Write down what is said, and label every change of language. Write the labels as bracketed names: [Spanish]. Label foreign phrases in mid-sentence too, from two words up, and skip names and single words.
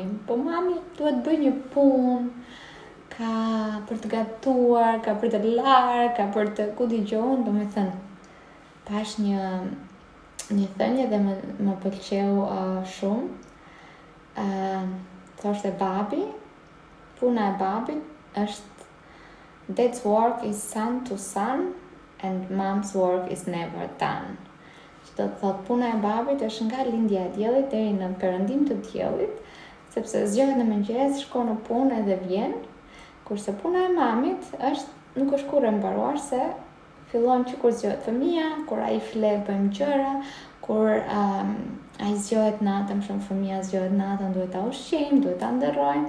[Albanian] Po mami duhet bëj një punë, ka për të gatuar, ka për të larë, ka për të ku dëgjon, do me thënë, pash një thënie dhe më pëlqeu shumë. Thoshte babi, puna e babit është [English] Dad's work is sun to sun and mom's work is never done. [Albanian] Që do të thot puna e babit është nga lindja e diellit deri në perëndim të diellit, sepse zgjohet në mëngjes, shkon në punë edhe vjen, kurse puna e mamit nuk është kurrë e mbaruar se fillon që kur zgjohet fëmia, kur ai fle bëjmë gjëra, kur ai zgjohet natën, shumë fëmia zgjohet natën, duhet ta ushqejmë, duhet ta ndërrojmë.